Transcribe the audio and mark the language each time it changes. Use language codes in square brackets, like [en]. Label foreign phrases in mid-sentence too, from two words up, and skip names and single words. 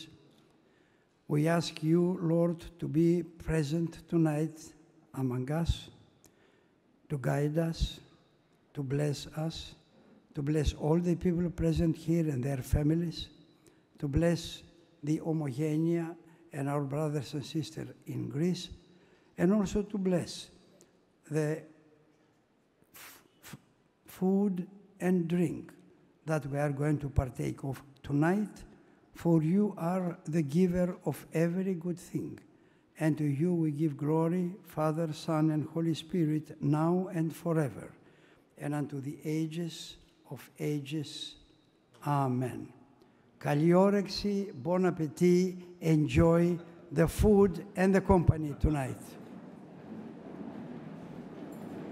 [en] We ask you, Lord, to be present tonight among us, to guide us, to bless all the people present here and their families, to bless the Homogenia and our brothers and sisters in Greece, and also to bless the food and drink that we are going to partake of tonight. For you are the giver of every good thing, and to you we give glory, Father, Son, and Holy Spirit, now and forever, and unto the ages of ages. [el] Amen. Καλή όρεξη, [fr] bon appétit, [en] enjoy the food and the company tonight.